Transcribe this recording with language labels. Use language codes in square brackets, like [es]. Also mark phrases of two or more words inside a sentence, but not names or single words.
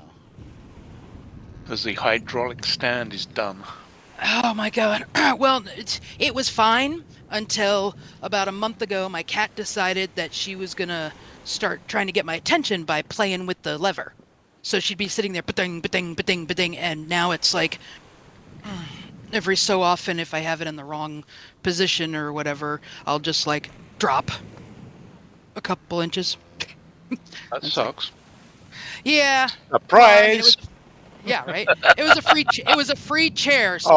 [en] Because the hydraulic stand is done. Oh my god. Well, it was fine until about a month ago my cat decided that she was gonna start trying to get my attention by playing with the lever. So she'd be sitting there, ba-ding, ba-ding, ba-ding, ba-ding, and now it's like every so often if I have it in the wrong position or whatever, I'll just like drop a couple inches. That It's like, sucks. yeah. Surprise! Well, I mean, yeah, right. It was a free. It was a free chair, so